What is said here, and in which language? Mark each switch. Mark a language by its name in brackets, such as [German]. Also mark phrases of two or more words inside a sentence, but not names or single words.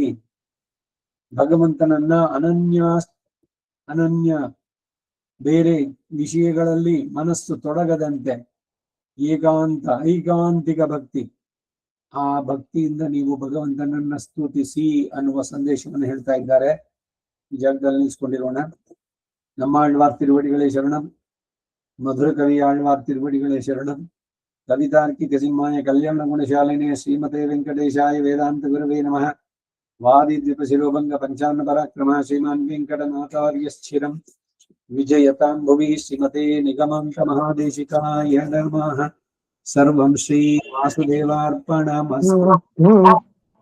[Kannada] ಭಗವಂತನನ್ನ ಅನನ್ಯ ಬೇರೆ ವಿಷಯಗಳಲ್ಲಿ ಮನಸ್ಸು ತೊಡಗದಂತೆ ಐಕಾಂತಿಕ ಭಕ್ತಿ, ಆ ಭಕ್ತಿಯಿಂದ ನೀವು ಭಗವಂತನನ್ನ ಸ್ತುತಿಸಿ ಅನ್ನುವ ಸಂದೇಶವನ್ನು ಹೇಳ್ತಾ ಇದ್ದಾರೆ. ಈ ಜಾಗದಲ್ಲಿ ನಿಲ್ಸ್ಕೊಂಡಿರೋಣ. ನಮ್ಮ [Tamil] ஆழ்வார் திருவடிகளே சரணம். மதுர கவி ஆழ்வார் திருவடிகளே சரணம். [Sanskrit] ಕವಿತಾರ್ಕಿಕ ಸಿಂಹಾಯ ಕಲ್ಯಾಣ ಗುಣಶಾಲಿನೇ ಶ್ರೀಮತೆ ವೆಂಕಟೇಶಾಯ ವೇದಾಂತ ಗುರವೇ ನಮಃ. ವಾದಿದ್ವಿಪ ಶಿರೋಭಂಗ ಪಂಚಾನ್ನ ಪರಾಕ್ರಮ ಶ್ರೀಮಾನ್ ವೆಂಕಟನಾಥಾರ್ಯಶ್ಚಿರಂ ವಿಜಯತಾಂ ಭುವಿ ಶ್ರೀಮತೆ ನಿಗಮಾಂತ ಮಹಾದೇಶಿಕಾಯ ನಮಃ. ಸರ್ವಂ ಶ್ರೀ ವಾಸುದೇವಾರ್ಪಣಮಸ್ತು.